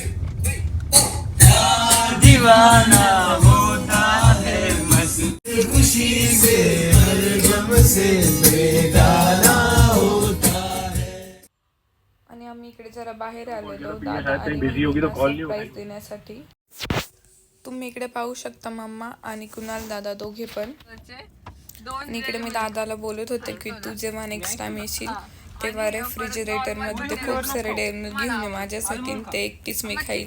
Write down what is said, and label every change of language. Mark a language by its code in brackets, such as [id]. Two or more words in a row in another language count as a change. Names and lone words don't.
[hi] दीवाना होता है मस्ती खुशी से, हर गम से बेगाना होता है. [mr] आणि आम्ही इकडे जरा बाहेर आलेलो दादा आणि सरप्राईज देण्यासाठी. तुम्ही इकडे पाहू शकता मम्मा आणि कुणाल दादा दोघे पण. आणि इकडे मी दादाला बोलत होते की तू जेव्हा नेक्स्ट टाइम येशील तेव्हा रेफ्रिजरेटर मध्ये खूप सारे डेअरी घेऊन ये माझ्यासाठी, ते एकटीच मी खाईल.